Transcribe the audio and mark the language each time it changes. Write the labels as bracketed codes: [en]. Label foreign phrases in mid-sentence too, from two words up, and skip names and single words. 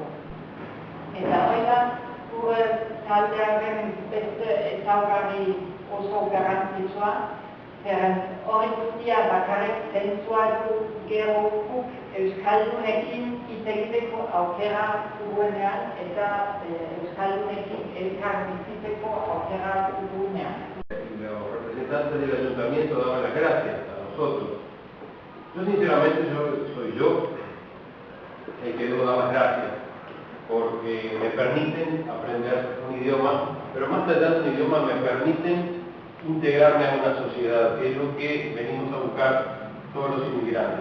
[eu] Eta hori da, gure taldearen beste ezaugarri oso garrantzitsua, zeren hori guztia bakarrik zentzua du gero guk euskaldunekin hitz egiteko aukera dugunean eta euskaldunekin elkar bizitzeko aukera dugunean. [es] Los representantes del ayuntamiento daban las gracias a nosotros. Yo sinceramente soy yo el que debo dar las gracias, porque me permiten aprender un idioma, pero más allá de un idioma me permiten integrarme a una sociedad, que es lo que venimos a buscar todos los inmigrantes.